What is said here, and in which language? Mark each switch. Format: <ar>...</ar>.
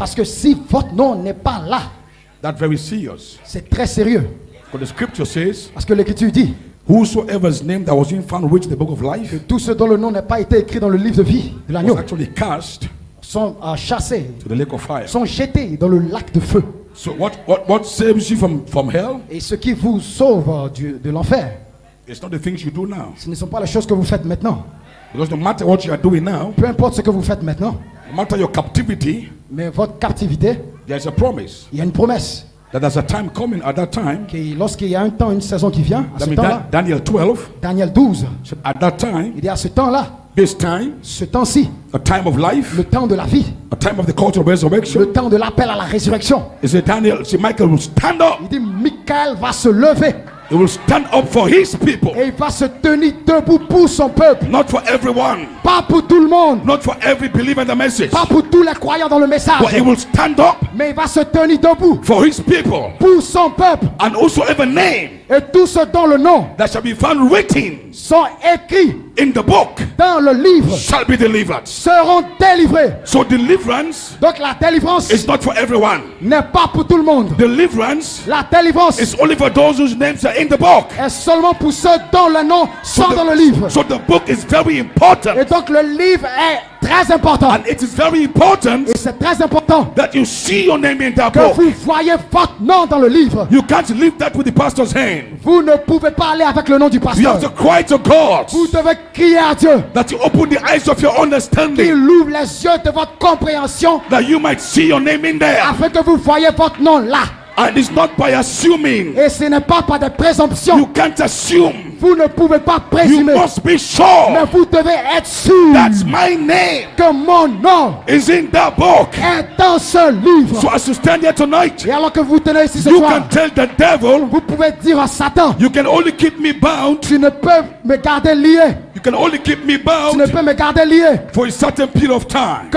<fr>Parce que si votre nom n'est pas là,</fr> <en>that's very serious.</en> <fr>c'est très sérieux.</fr> <en>Because the scripture says,</en> <fr>Parce que l'Écriture dit</fr> <en>whosoever's name that was in found written in the book of life</en> <fr>que tous ceux dont le nom n'a pas été écrit dans le livre de vie de l'agneau</fr> <en>was actually cast</en> <fr>sont chassés,</fr> <en>to the lake of fire.</en> <fr>sont jetés dans le lac de feu.</fr> <en>So what saves you from hell?</en> <fr>Et ce qui vous sauve de l'enfer,</fr> <en>It's not the things you do now.</en> <fr>ce ne sont pas les choses que vous faites maintenant.</fr> <en>Because no matter what you are doing now,</en> <fr>Peu importe ce que vous faites maintenant,</fr> <en>no matter your captivity,</en> <fr>Mais votre captivité,</fr> <en>there's a promise</en> <fr>il y a une promesse.</fr> <en>that there's a time coming at that time.</en> <fr>Lorsqu'il y a un temps, une saison qui vient, à ce temps-là,</fr> <en>Daniel 12,</en> <fr>Daniel 12,</fr> <en>at that time,</en> <fr>il dit à ce temps-là,</fr> <en>this time,</en> <fr>ce temps-ci,</fr> <en>a time of life,</en> <fr>le temps de la vie,</fr> <en>a time of the call to resurrection.</en> <fr>le temps de l'appel à la résurrection.</fr> <en>He said, Michael will stand up.</en> <fr>Il dit, Michael va se lever</fr> <en>He will stand up for his people.</en> <fr>et il va se tenir debout pour son peuple.</fr> <en>Not for everyone.</en> <fr>Pas pour tout le monde.</fr> <en>Not for every believer in the message.</en> <fr>Pas pour tous les croyants dans le message.</fr> <en>But he will stand up</en> <fr>Mais il va se tenir debout</fr> <en>for his people.</en> <fr>pour son peuple.</fr> <en>And whosoever name</en> <fr>Et tous ceux dont le nom</fr> <en>that shall be found written</en> <fr>sont écrits</fr> <en>in the book</en> <fr>dans le livre</fr> <en>shall be delivered.</en> <fr>seront délivrés.</fr> <en>So deliverance</en> <fr>Donc la délivrance</fr> <en>is not for everyone.</en> <fr>n'est pas pour tout le monde.</fr> <en>Deliverance</en> <fr>La délivrance</fr> <en>is only for those whose names are in the book.</en> <fr>est seulement pour ceux dont le nom sont dans le livre.</fr> <en>So the book is very important.</en> <fr>Et donc le livre est très important.</fr> <en>And it is very important</en> <fr>Et c'est très important</fr> <en>that you see your name in that</en> <fr>que</fr> <en>book.</en> <fr>vous voyez votre nom dans le livre.</fr> <en>You can't leave that with the pastor's hand.</en> <fr>Vous ne pouvez pas aller avec le nom du</fr> <en>You</en> <fr>pasteur.</fr> <en>have to cry to God</en> <fr>Vous devez crier à Dieu</fr> <en>that you open the eyes of your</en> <fr>qu'il</fr> <en>understanding,</en> <fr>ouvre les yeux de votre compréhension</fr> <en>that you might see your name in there.</en> <fr>afin que vous voyez votre nom là.</fr> <en>And it's not by assuming.</en> <fr>Et ce n'est pas par des présomptions.</fr> <en>You can't assume.</en> <fr>Vous ne pouvez pas</fr> <en>You</en> <fr>présumer.</fr> <en>must be sure</en> <fr>Mais vous devez être sûr</fr> <en>that's my name</en> <fr>que mon nom</fr> <en>is in that book.</en> <fr>est dans ce livre.</fr> <en>So as you stand here tonight,</en> <fr>Et alors que vous tenez ici ce</fr> <en>you</en> <fr>soir,</fr> <en>can tell the devil,</en> <fr>vous pouvez dire à Satan,</fr> <en>you can only keep me bound.</en> <fr>tu ne peux me garder lié.</fr> <en>You can only keep me</en> <fr>Tu ne</fr> <en>bound</en> <fr>peux me garder lié</fr> <en>for a certain period of time.</en>